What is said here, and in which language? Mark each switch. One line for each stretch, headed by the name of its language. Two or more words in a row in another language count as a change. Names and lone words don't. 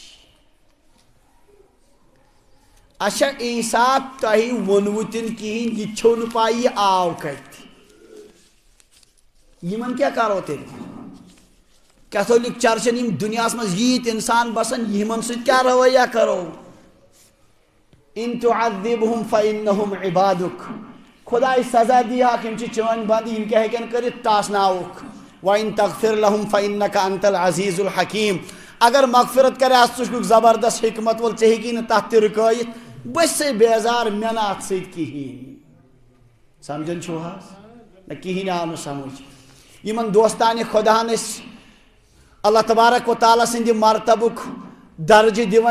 Kashmiri: اچھا عیسیٰ تۄہہِ ووٚنوٕ تہِ نہٕ کِہیٖنۍ یہِ چھو نہٕ پاے یہِ آو کتہِ یمن کیٛاہ کرو تیٚلہِ کیتھولک چرچن یم دنیاہس مز ییت انسان بسن یمن سۭتۍ کیٛاہ رویہ کرو
Arabic: ان تعذبهم فانهم عبادک
Kashmiri: خدائے سزا دیہاک یم چھ چٲنۍ بند یم کیٛاہ ہیٚکن کٔرِتھ تاسناوُکھ
Arabic: وَإِن تغفر لهم فإنك أنت العزيز الحكيم
Kashmiri: اگر مغفرت کرے ژٕ چھُکھ زبردست حکمت وول ژےٚ ہیٚکی نہٕ تتھ تہِ رُکٲیِتھ بہٕ چھسے بیزار مےٚ نہٕ اتھ سۭتۍ کِہیٖنۍ سمجھان چھُو حظ نہ کِہیٖنۍ آو نہٕ سمجھ یمن دوستانہِ خۄداہن ٲسۍ
Arabic: اللہ تبارک و تعالیٰ
Kashmiri: سند مرتبک درجہ دِوان